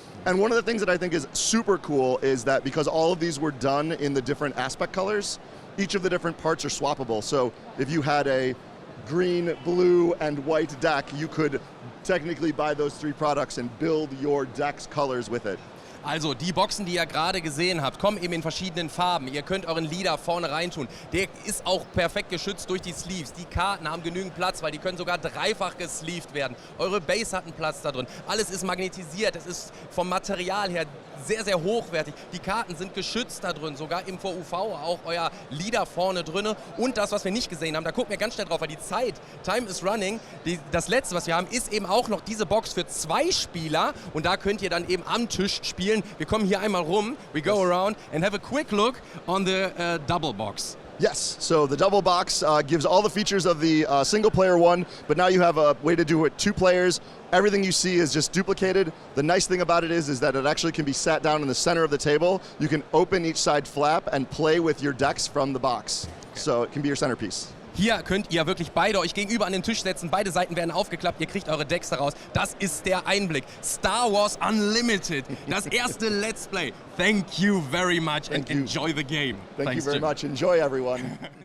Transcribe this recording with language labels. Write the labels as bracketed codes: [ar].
[en] And one of the things that I think is super cool is that because all of these were done in the different aspect colors, each of the different parts are swappable. So if you had a green, blue, and white deck, you could technically buy those 3 products and build your deck's colors with it. [de] Also, die Boxen, die ihr gerade gesehen habt, kommen eben in verschiedenen Farben. Ihr könnt euren Leader vorne reintun. Der ist auch perfekt geschützt durch die Sleeves. Die Karten haben genügend Platz, weil die können sogar dreifach gesleeved werden. Eure Base hat einen Platz da drin. Alles ist magnetisiert. Es ist vom Material her sehr, sehr hochwertig. Die Karten sind geschützt da drin, sogar im VUV auch euer Leader vorne drin. Und das, was wir nicht gesehen haben, da gucken wir ganz schnell drauf, weil die Zeit, [en] Time is running, [de] das letzte, was wir haben, ist eben auch noch diese Box für 2 Spieler, und da könnt ihr dann eben am Tisch spielen. Wir kommen hier einmal rum, [en] we go around and have a quick look on the double box. Yes, so the double box gives all the features of the single player one, but now you have a way to do it 2 players. Everything you see is just duplicated. The nice thing about it is that it actually can be sat down in the center of the table. You can open each side flap and play with your decks from the box. Okay. So it can be your centerpiece. [de] Hier könnt ihr wirklich beide euch gegenüber an den Tisch setzen. Beide Seiten werden aufgeklappt. Ihr kriegt eure Decks daraus. Das ist der Einblick. Star Wars Unlimited. Das erste [en] Let's Play. Thank you very much and enjoy the game. Thank you very much. Enjoy, everyone.